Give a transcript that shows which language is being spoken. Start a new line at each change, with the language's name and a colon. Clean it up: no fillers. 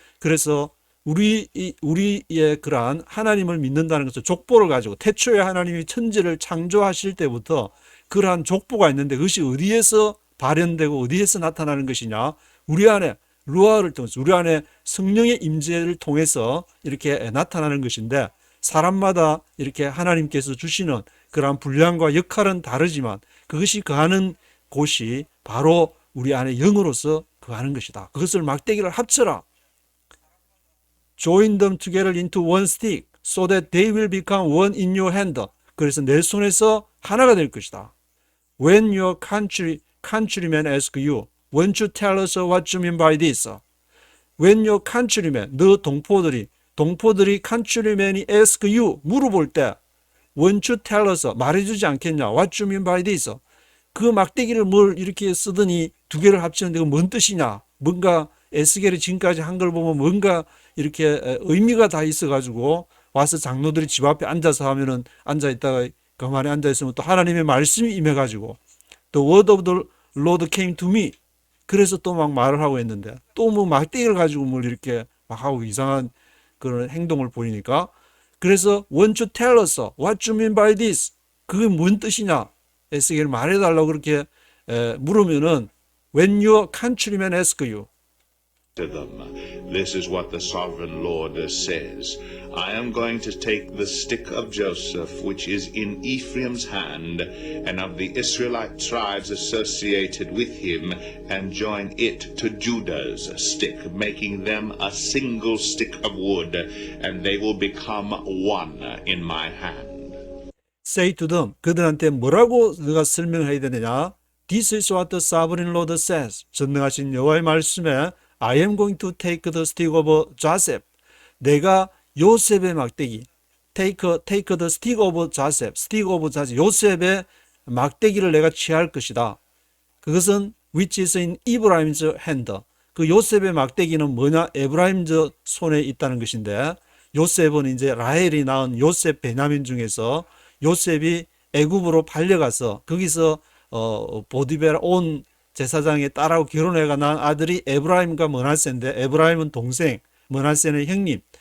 Korean: 그래서 우리의 그러한 하나님을 믿는다는 것은 족보를 가지고, 태초에 하나님이 천지를 창조하실 때부터 그러한 족보가 있는데 그것이 어디에서 발현되고 어디에서 나타나는 것이냐, 우리 안에 루아를 통해서, 우리 안에 성령의 임재를 통해서 이렇게 나타나는 것인데, 사람마다 이렇게 하나님께서 주시는 그러한 분량과 역할은 다르지만 그것이 거하는 곳이 바로 우리 안에 영으로서 거하는 것이다. 그것을 막대기를 합쳐라.
English: Join them together into one stick so that they will become one in your hand.
Korean: 그래서 내 손에서 하나가 될 것이다.
English: When your countrymen ask you, won't you tell us what you mean by this? When your countrymen,
Korean: 너 동포들이
English: countrymen이 ask you,
Korean: 물어볼 때
English: won't you tell us,
Korean: 말해주지 않겠냐,
English: what you mean by this?
Korean: 그 막대기를 뭘 이렇게 쓰더니 두 개를 합치는데 그 뭔 뜻이냐, 뭔가 에스겔이 지금까지 한 걸 보면 뭔가 이렇게 의미가 다 있어가지고 와서 장로들이 집 앞에 앉아서 하면은 앉아있다가 가만히 앉아있으면 또 하나님의 말씀이 임해가지고
English: The word of the Lord came to me.
Korean: 그래서 또 막 말을 하고 있는데 또 뭐 막대기를 가지고 뭘 이렇게 막 하고 이상한 그런 행동을 보이니까, 그래서
English: won't you tell us what you mean by this?
Korean: 그게 뭔 뜻이냐, 에스겔 말해달라고 그렇게 물으면은
English: when your countrymen ask you, to them, this is what the sovereign Lord says. I am going to take the stick of Joseph, which is in Ephraim's hand, and of the Israelite tribes associated with him, and join it to Judah's stick, making them a single stick of wood, and they will become one in my hand. say to them,
Korean: 그들한테 뭐라고 네가 설명해야 되느냐,
English: This is what the sovereign Lord says.
Korean: 전능하신 여호와의 말씀에
English: I am going to take the stick of Joseph.
Korean: 내가 요셉의 막대기,
English: take the stick of Joseph, stick of Joseph,
Korean: 요셉의 막대기를 내가 취할 것이다. 그것은
English: which is in Ephraim's hand.
Korean: 그 요셉의 막대기는 뭐냐? 에브라임즈 손에 있다는 것인데, 요셉은 이제 라헬이 낳은 요셉 베냐민 중에서 요셉이 애굽으로 팔려가서 거기서 보디베라 온 제사장의 딸하고 결혼해가 난 아들이 에브라임과 므낫세인데, 에브라임은 동생, 므낫세는 형님.